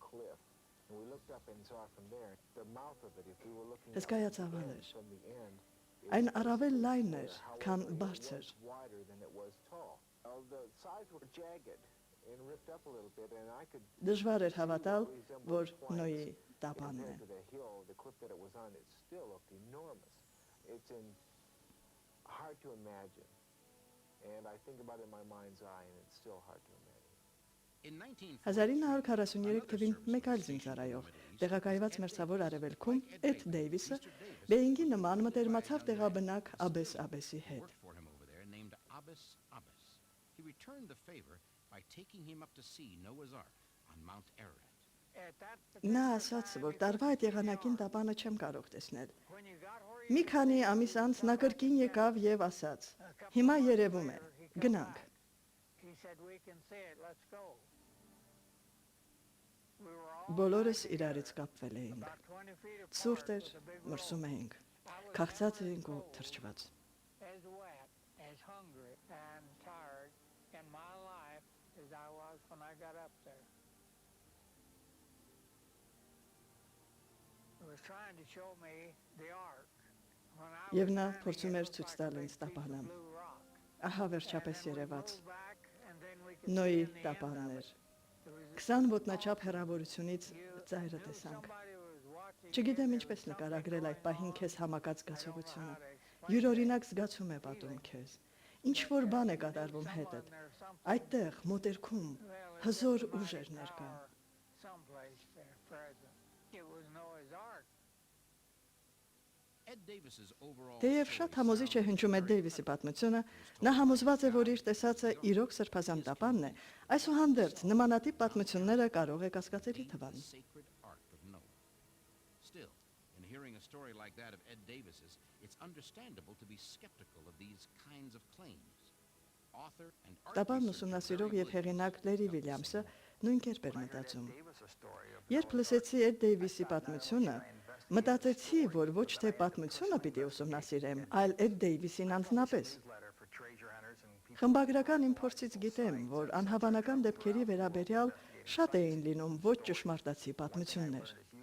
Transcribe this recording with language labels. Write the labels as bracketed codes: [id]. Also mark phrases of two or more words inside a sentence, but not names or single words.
[hy] Հսկայածավալ էր։ Այն առավել լայն էր, քան բարձր։ Դժվար էր հավատալ, որ Նոյի տապանն է։ [en] It's hard to imagine, and I think about it in my mind's eye, and it's still hard to imagine. In 1943, [hy] 1943 թվին մեկ այլ զինծառայող, տեղակայված մերձավոր արևելքում Էդ Դեյվիսը Բեինգի նման մտերմացավ տեղաբնակ Աբես Աբեսի հետ։ [en] worked for him over there named Abbas Abbas. He returned the favor by taking him up to see Noah's Ark on Mount Ararat. [hy] Նա ասաց, որ տարվա այդ եղանակին տապանը չեմ կարող տեսնել։ Մի քանի ամիս անց նա կրկին եկավ եւ ասաց. «Հիմա երևում է, գնանք»։ Բոլորս իրարից կապվել էինք։ Ցուրտ էր, մրսում էինք։ քաղցած ենք ու թրջված։ [en] as wet, as hungry and tired in my life as I was when I got up there. It was trying to show me the ark. When I [hy] Եվ [en] was [hy] նա [en] standing, [hy] փորձում [en] it [hy] էր [en] looked [hy] ցույց [en] like a [hy] տալ [en] big [hy] ինձ [en] piece of [hy] տապանը։ [en] blue rock. [hy] Ահա [en] And [hy] վերջապես [en] then we [hy] երևաց [en] moved back, and then we could [hy] Նոյի [en] see in the end of [hy] տապաններ։ [en] it. It was [hy] 20 ոտնաչափ հեռավորությունից ծայրը [en] knew [hy] տեսանք։ [en] somebody was watching [hy] Չգիտեմ [en] you, [hy] ինչպես [en] there was [hy] նկարագրել այդ [en] something [hy] պահին [en] going [hy] քեզ [en] on. [hy] համակած [en] I don't know [hy] զգացողությունը։ [en] how to explain [hy] Յուրօրինակ [en] that. [hy] զգացում է պատում քեզ։ Ինչ որ բան է կատարվում հետդ։ Այդտեղ մոտերքում հզոր ուժ էր ներկա։ [en] Ed Davis's overall [hy] Թեև [en] story [hy] շատ համոզիչ է [en] sounds [hy] հնչում Էդ [en] very [hy] Դեյվիսի [en] credible. [hy] պատմությունը, նա համոզված է, որ իր տեսածը իրոք սրբազան տապանն է։ Այսուհանդերձ նմանատիպ պատմությունները կարող է կասկածելի թվան։ [en] The sacred ark of Noah. Still, in hearing a story like that of Ed Davis's, it's understandable to be skeptical of these kinds of claims. Author and art [hy] Տապանն [en] researcher [hy] ուսումնասիրող [en] Larry [hy] եւ [en] Williams [hy] հեղինակ Լերի [en] felt the [hy] Վիլյամսը [en] same. [hy] նույն կերպ էր մտածում։ Երբ լսեցի Էդ Դեյվիսի պատմությունը, մտածեցի, որ ոչ թե պատմությունը պիտի ուսումնասիրեմ, այլ Էդ Դեյվիսին անձնապես։ Խմբագրական իմ փորձից գիտեմ, որ անհավանական դեպքերի վերաբերյալ շատ էին լինում ոչ ճշմարտացի պատմություններ։